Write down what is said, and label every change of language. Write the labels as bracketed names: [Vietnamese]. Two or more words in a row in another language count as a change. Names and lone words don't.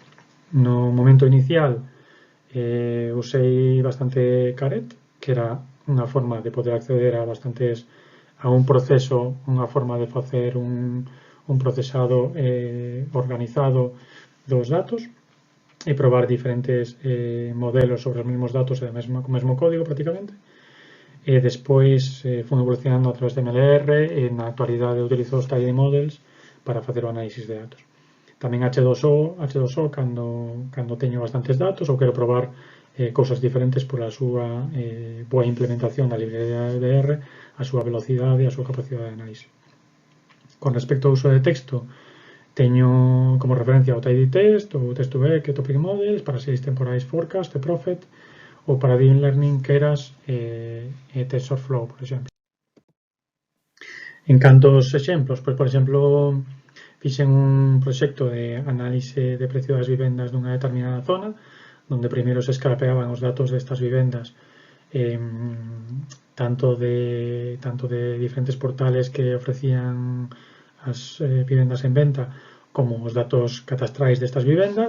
[Galician] No momento inicial usei bastante Caret, que era unha forma de poder acceder a un proceso, unha forma de facer un un procesado organizado dos datos e probar diferentes modelos sobre os mesmos datos e co mesmo código prácticamente. E despois fun evolucionando a través de MLR e na actualidade utilizo os tidy models para facer o análisis de datos. Tamén H2O cando teño bastantes datos ou quero probar cousas diferentes pola súa boa implementación da librería de R, a súa velocidade e a súa capacidade de análise. Con respecto ao uso de texto, teño como referencia o tidytest, o test2vec, o topic models para series temporais forecast e prophet, ou para [English] deep learning [Galician] Keras e TensorFlow, por exemplo. En canto aos exemplos, pois, por exemplo, fixen un proxecto de análise de precio das vivendas dunha determinada zona, donde primeiro se scrapeaban os datos destas vivendas tanto de diferentes portales que ofrecían as vivendas en venta como os datos catastrais destas vivendas.